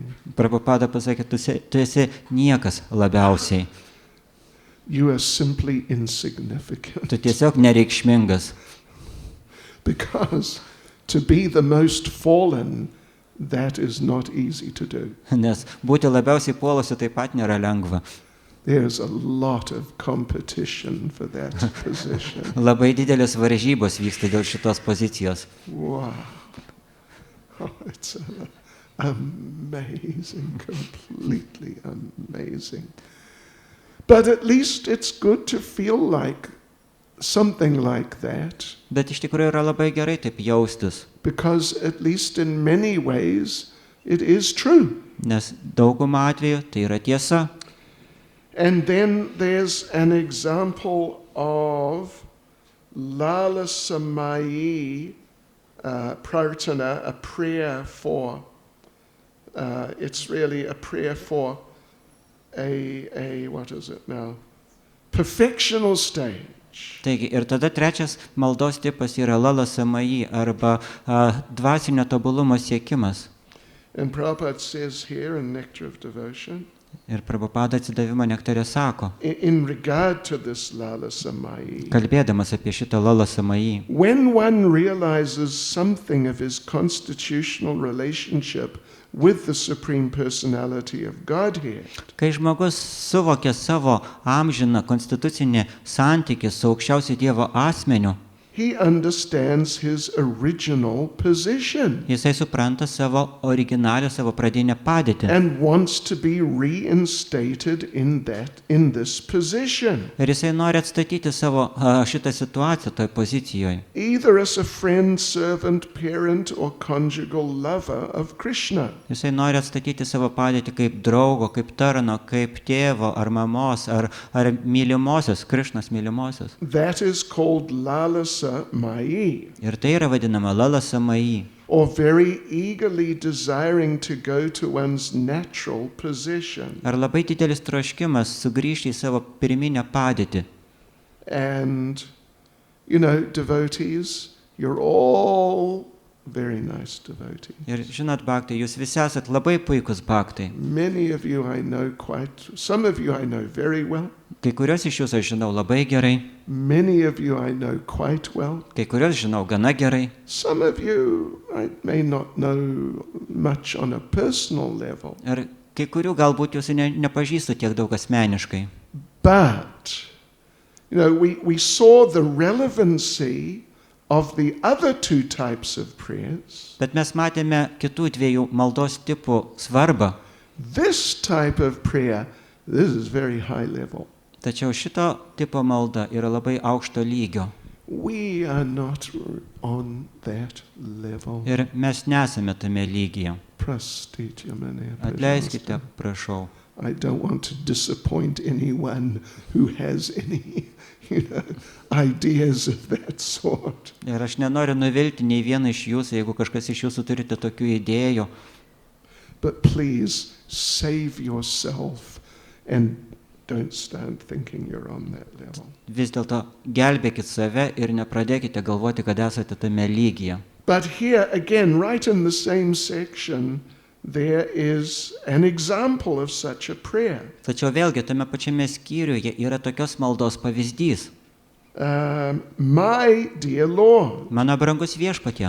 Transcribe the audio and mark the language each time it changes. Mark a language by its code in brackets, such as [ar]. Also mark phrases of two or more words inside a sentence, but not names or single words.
[lt] Prabhupada pasakė, tu esi niekas labiausiai. [en] You are simply insignificant. [lt] Tu tiesiog nereikšmingas. [en] Because to be the most fallen, that is not easy to do. [lt] Nes būti labiausiai puolusiu taip pat nėra lengva. [en] There's a lot of competition for that position. [lt] Labai didelės varžybos vyksta dėl šitos pozicijos. [en] Wow. Oh, it's amazing, completely amazing. But at least it's good to feel like something like that. [lt] Bet iš tikrųjų yra labai gerai taip jaustis. [en] Because at least in many ways it is true. [lt] Nes daugumą atveju tai yra tiesa. [en] And then there's an example of Lala Samayi Prarthana, a prayer for, it's really a prayer for what is it now? Perfectional stage. [lt] Taigi, ir tada trečias maldos tipas yra Lala Samayi arba dvasinio tobulumo siekimas. [en] And Prabhupada says here in Nectar of Devotion, [lt] ir Prabhupada atsidavimo nektare sako, [en] in regard to this Lala Samayi, [lt] kalbėdamas apie šitą Lala Samayi, [en] when one realizes something of his constitutional relationship with the Supreme Personality of Godhead, [lt] kai žmogus suvokia savo amžiną konstitucinį santykį su aukščiausiu Dievo asmeniu, [en] he understands his original position [lt] Jisai supranta savo originalią, savo pradinę padėtį. [en] and wants to be reinstated in this position, [lt] Ir jisai nori atstatyti savo šitą situaciją toj pozicijoje. [en] either as a friend, servant, parent, or conjugal lover of Krishna. [lt] Jisai nori atstatyti savo padėtį kaip draugo, kaip tarno, kaip tėvo ar mamos, ar mylimosios, Krišnos mylimosios. [en] That is called lalasa mai, [lt] Ir tai yra vadinama lalasa mai. [en] or very eagerly desiring to go to one's natural position. [lt] Ar labai didelis troškimas sugrįžti į savo pirminę padėtį. [en] And, you know, devotees, you're all very nice devotees. [lt] Ir žinot, Bhakti, jūs visi esat labai puikus Bhaktai. [en] Many of you I know some of you I know very well. [lt] Kai kurios iš jūsų aš žinau labai gerai, [en] Many of you I know quite well. [lt] kai kurios žinau gana gerai. [en] Some of you I may not know much on a personal level. [lt] Ir kai kurių galbūt jūs nepažįstu tiek daug asmeniškai. [en] But, you know, we saw the relevancy of the other two types of prayers. [lt] Bet mes matėme kitų dviejų maldos tipų svarbą. [en] This type of prayer, this is very high level. [lt] Tačiau šito tipo malda yra labai aukšto lygio. [en] We are not on that level. [lt] Ir mes nesame tame lygyje. [ru] Простите меня. [lt] Atleiskite, prašau. [en] I don't want to disappoint anyone who has any, you know, ideas of that sort. [lt] Ir aš nenoriu nuvilti nei vieną iš jūsų, jeigu kažkas iš jūsų turite tokių idėjų. [en] But please save yourself and don't start thinking you're on that level. [lt] Vis dėlto gelbėkit save ir nepradėkite galvoti, kad esate tame lygyje. [en] But here again, right in the same section, there is an example of such a prayer. [lt] Tačiau vėlgi tame pačiame skyriuje yra tokios maldos pavyzdys. [en] My dear Lord, [lt] Mano brangus viešpatie,